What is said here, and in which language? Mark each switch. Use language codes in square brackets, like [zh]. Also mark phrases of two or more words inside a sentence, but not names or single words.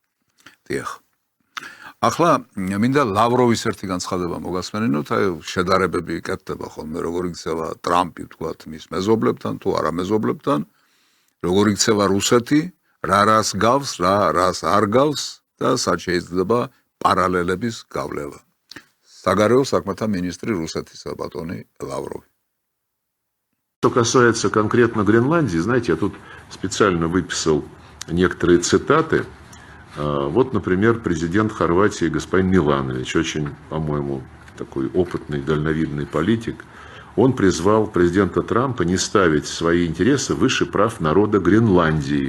[ka] ახლა მინდა ლავროვის ერთი განცხადება მოგასმენინოთ, აი შედარებები იკეთება ხოლმე, როგორ იქცევა ტრამპი, თქვათ, მის მეზობლებთან თუ არა მეზობლებთან, როგორ იქცევა რუსეთი, რას გავს, რას არ გავს და სად შეიძლება პარალელების გავლენა. საგარეო საქმეთა მინისტრი რუსეთისა ბატონი ლავროვი. [ru] Что касается конкретно Гренландии, знаете, я тут специально выписал некоторые цитаты. Вот, например, президент Хорватии господин Миланович, очень, по-моему, такой опытный, дальновидный политик, он призвал президента Трампа не ставить свои интересы выше прав народа Гренландии.